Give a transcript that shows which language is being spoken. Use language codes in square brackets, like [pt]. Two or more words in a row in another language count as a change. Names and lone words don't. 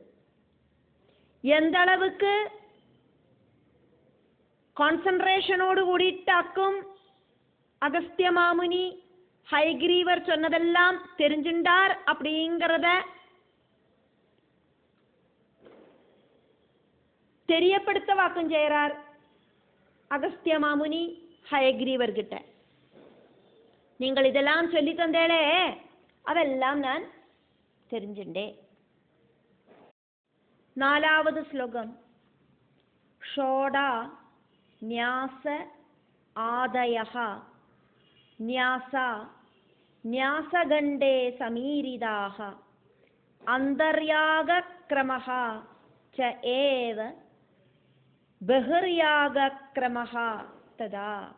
[ta] எந்த அளவுக்கு கான்சன்ட்ரேஷனோடு கூடிட்டாக்கும் அகஸ்திய மாமுனி ஹயக்ரீவர் சொன்னதெல்லாம் தெரிஞ்சுண்டார் அப்படிங்கிறத தெரியப்படுத்த வாக்கும் செய்யறார் அகஸ்திய மாமுனி ஹயக்ரீவர்கிட்ட. நீங்கள் இதெல்லாம் சொல்லி தந்தேளே, அதெல்லாம் நான் தெரிஞ்சுண்டே. 4வது ஸ்லோகம். [sa] ஷோடா न्यास आदयः न्यासा न्यासगण्डे समीरिताः अन्तर्यागक्रमः च एव बहिर्यागक्रमः तदा.